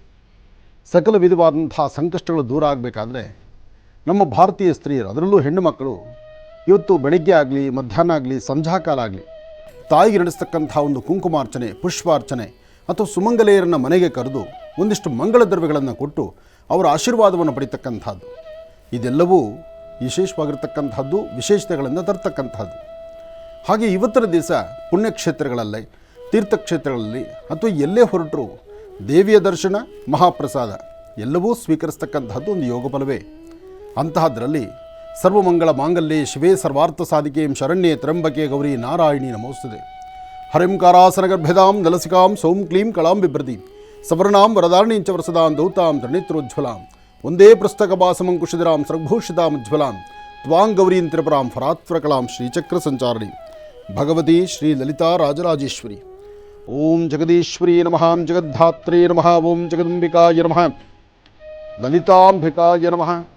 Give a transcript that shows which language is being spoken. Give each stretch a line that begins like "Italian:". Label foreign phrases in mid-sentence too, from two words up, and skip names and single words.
Kannada: ಸಕಲ ವಿಧವಾದಂತಹ ಸಂಕಷ್ಟಗಳು ದೂರ ಆಗಬೇಕಾದ್ರೆ ನಮ್ಮ ಭಾರತೀಯ ಸ್ತ್ರೀಯರು, ಅದರಲ್ಲೂ ಹೆಣ್ಣು ಮಕ್ಕಳು, ಇವತ್ತು ಬೆಳಗ್ಗೆ ಆಗಲಿ, ಮಧ್ಯಾಹ್ನ ಆಗಲಿ, ಸಂಧ್ಯಾಕಾಲ ಆಗಲಿ ತಾಯಿಗೆ ನಡೆಸ್ತಕ್ಕಂಥ ಒಂದು ಕುಂಕುಮಾರ್ಚನೆ, ಪುಷ್ಪಾರ್ಚನೆ ಅಥವಾ ಸುಮಂಗಲೆಯರನ್ನು ಮನೆಗೆ ಕರೆದು ಒಂದಿಷ್ಟು ಮಂಗಳ ದ್ರವ್ಯಗಳನ್ನು ಕೊಟ್ಟು ಅವರ ಆಶೀರ್ವಾದವನ್ನು ಪಡಿತಕ್ಕಂಥದ್ದು, ಇದೆಲ್ಲವೂ ವಿಶೇಷವಾಗಿರ್ತಕ್ಕಂಥದ್ದು, ವಿಶೇಷತೆಗಳನ್ನು ತರ್ತಕ್ಕಂಥದ್ದು. ಹಾಗೆ ಇವತ್ತಿನ ದಿವಸ ಪುಣ್ಯಕ್ಷೇತ್ರಗಳಲ್ಲೇ, ತೀರ್ಥಕ್ಷೇತ್ರಗಳಲ್ಲಿ ಅಥವಾ ಎಲ್ಲೇ ಹೊರಟರು ದೇವಿಯ ದರ್ಶನ, ಮಹಾಪ್ರಸಾದ ಎಲ್ಲವೂ ಸ್ವೀಕರಿಸ್ತಕ್ಕಂಥದ್ದು ಒಂದು ಯೋಗಫಲವೇ.
Sanskrit: ಅಂತಹದ್ರಲ್ಲಿ ಸರ್ವಮಂಗಳ ಮಾಂಗಲ್ಯೆ ಶಿವೇ ಸರ್ವಾರ್ಥ ಸಾಧಿಕೆ ಶರಣ್ಯೆ ತ್ರ್ಯಂಬಕೆ ಗೌರಿ ನಾರಾಯಣಿ ನಮೋಸ್ತುತೆ. ಹರಿಂಕಾರಾಸನಗರ್ಭ್ಯದಾಂ ದಲಸಿಕಾಂ ಸೌಂ ಕ್ಲೀಂ ಕಳಾಂ ಬಿಭ್ರತೀಂ ಸವರ್ಣಾಂ ವರದಾರ್ಣೀಂ ಚ ವರಸದಾಂ ದೌತಾಂ ತ್ರಿನೇತ್ರೋಜ್ವಲಾಂ ಒಂದೇ ಪುಸ್ತಕಭಾಸಮಂಕುಶಿಧರಾಂ ಸರ್ವಭೂಷಿತಾಮುಜ್ವಲಾಂ ತ್ವಾಂ ಗೌರೀಂ ತ್ರಿಪುರಾಂ ಫರಾತ್ವರಕಲಾಂ ಶ್ರೀಚಕ್ರ ಸಂಚಾರಣಿ ಭಗವತಿ ಶ್ರೀ ಲಲಿತಾ ರಾಜರಾಜೇಶ್ವರಿ. ಓಂ ಜಗದೀಶ್ವರಿ ನಮಃ, ಜಗದ್ಧಾತ್ರೇ ನಮಃ, ಓಂ ಜಗದಂಬಿಕಾಯ ನಮಃ, ಲಲಿತಾಂಬಿಕಾಯ ನಮಃ.